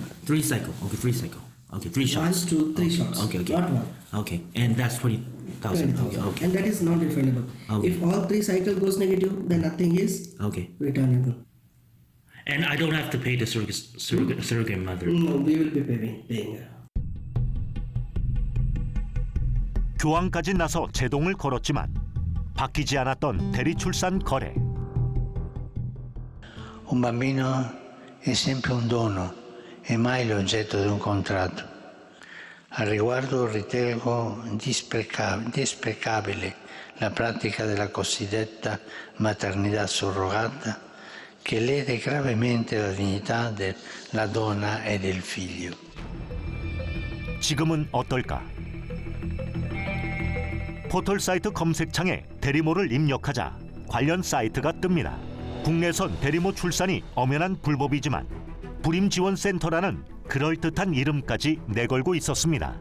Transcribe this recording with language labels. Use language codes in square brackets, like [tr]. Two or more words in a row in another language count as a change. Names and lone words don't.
[en] 3 cycle. Okay, 3 cycle. Okay, 3 shots. 1, 2, 3 shots. Okay, okay. Not one. Okay, and that's 20,000. 20,000. Okay, okay. And that is not refundable. Okay. If all 3 cycle goes negative, then nothing is Okay. returnable. And I don't have to pay the surrogate mother. No, we will be paying her. [ko] 교황까지 나서 제동을 걸었지만 바뀌지 않았던 대리출산 거래. [it] Un bambino è sempre un dono e mai l'oggetto di un contratto. Al riguardo ritengo disprecabile la pratica della cosiddetta maternità surrogata che lede gravemente la dignità della donna e del figlio. [ko] 지금은 어떨까? 포털 사이트 검색창에 대리모를 입력하자 관련 사이트가 뜹니다. 국내선 대리모 출산이 엄연한 불법이지만 불임지원센터라는 그럴듯한 이름까지 내걸고 있었습니다.